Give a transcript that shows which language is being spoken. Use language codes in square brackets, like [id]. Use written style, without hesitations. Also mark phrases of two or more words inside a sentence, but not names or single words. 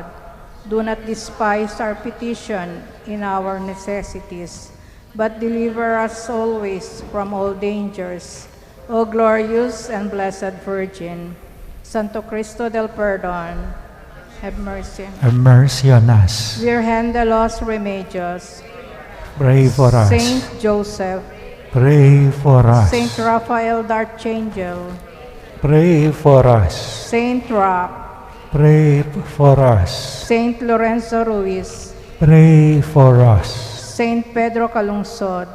[en] Do not despise our petition in our necessities, but deliver us always from all dangers. O glorious and blessed Virgin, Santo Cristo del Perdón, have mercy. Have mercy on us. Virgen de los Remedios, Pray for us. Saint Joseph, Pray for us. Saint Raphael the Archangel, Pray for us. Saint Rock, Pray for us. Saint Lorenzo Ruiz, Pray for us. Saint Pedro Calungsod,